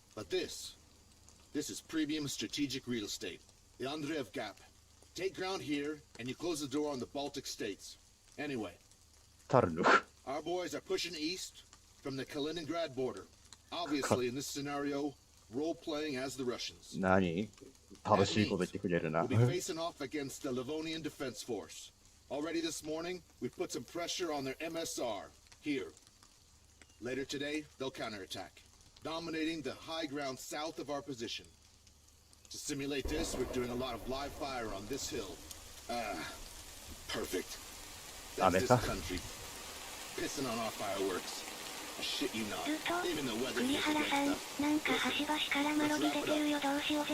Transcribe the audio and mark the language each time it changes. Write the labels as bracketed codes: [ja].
[en] But this is premium strategic real estate. The Andreev Gap. Take ground here, and you close the door on the Baltic states. Anyway, [ja] タルヌ。 [en] our boys are pushing east from the Kaliningrad border. Obviously, in this scenario, role-playing as the Russians. [ja] 何楽しいこと言ってくれるな。 [en] We'll be facing off against the Livonian Defense Force. Already this morning, we've put some pressure on their MSR, here. Later today, they'll counterattack, dominating the high ground south of our position. To simulate this, we're doing a lot of live fire on this hill. Perfect. That's this country. Pissing on our fireworks. Shit you not. Even the weather is against us. [ja] なんか端々からマロリ出てるよ、どうしようぜ。